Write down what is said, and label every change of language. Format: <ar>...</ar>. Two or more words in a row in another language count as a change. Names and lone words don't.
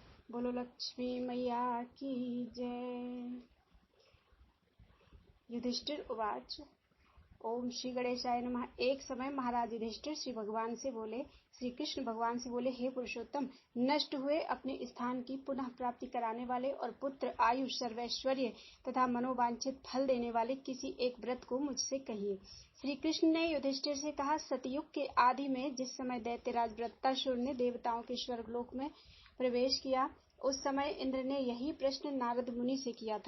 <hi>बोलो लक्ष्मी मैया की जय।</hi> <sa>युधिष्ठिर उवाच ओम श्री गणेशाय नमः।</sa> <hi>एक समय महाराज युधिष्ठिर श्री कृष्ण भगवान से बोले, हे पुरुषोत्तम, नष्ट हुए अपने स्थान की पुनः प्राप्ति कराने वाले और पुत्र, आयु, सर्वैश्वर्य तथा मनोवांछित फल देने वाले किसी एक व्रत को मुझसे कहिए। श्री कृष्ण ने युधिष्ठिर से कहा, सतयुग के आदि में जिस समय दैत्यराज वृत्तासुर ने देवताओं के स्वर्गलोक में प्रवेश किया, उस समय इंद्र ने यही प्रश्न नारद मुनि से किया था।</hi>